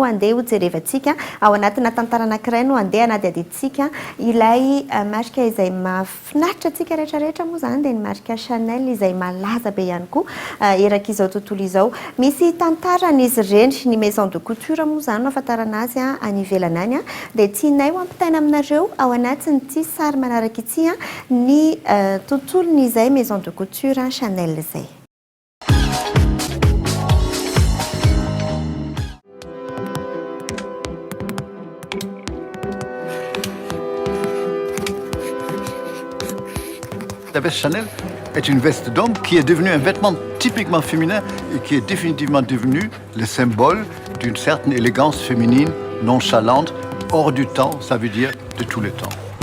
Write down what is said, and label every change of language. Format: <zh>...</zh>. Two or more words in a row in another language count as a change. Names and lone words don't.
<mg>andeha hojerevantsika ao anatina tantara anankiray no andeha hanadihadihitsika ilay marika izay mahafinaritra antsika rehetrarehetra moa zany dia ny marika Chanel izay malaza be ihany koa erak'izao tontolo izao. Misy tantaran'izy ireny ny</mg> <fr>maison de couture</fr> <mg>moa zany no ahafantarana azy any ivelany any dia tianay ho ampitaina aminareo ao anatin'ity sary manaraka ity ny tontolon'izay</mg> <fr>maison de couture</fr> <mg>Chanel izay.</mg> <fr>La veste Chanel est une veste d'homme qui est devenue un vêtement typiquement féminin et qui est définitivement devenu le symbole d'une certaine élégance féminine, nonchalante, hors du temps, ça veut dire de tous les temps.</fr>